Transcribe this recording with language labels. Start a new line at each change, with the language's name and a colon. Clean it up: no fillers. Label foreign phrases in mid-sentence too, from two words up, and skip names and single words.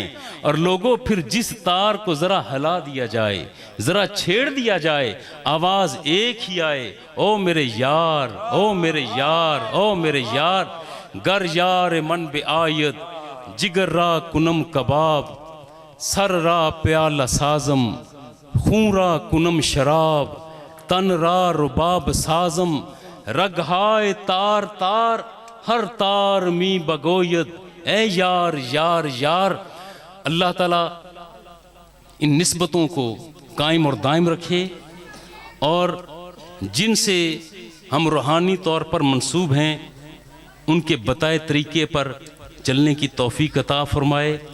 Urdu: اور لوگوں پھر جس تار کو ذرا ہلا دیا جائے، ذرا چھیڑ دیا جائے، آواز ایک ہی آئے: او میرے یار، او میرے یار، او میرے یار.
Persian: گر یار من بے آید، جگر را کنم کباب، سر را پیالہ سازم، خون را کنم شراب، تن را رباب سازم، رگہائے تار تار، ہر تار می بگوید، اے یار یار یار.
Urdu: اللہ تعالیٰ ان نسبتوں کو قائم اور دائم رکھے، اور جن سے ہم روحانی طور پر منسوب ہیں ان کے بتائے طریقے پر چلنے کی توفیق عطا فرمائے.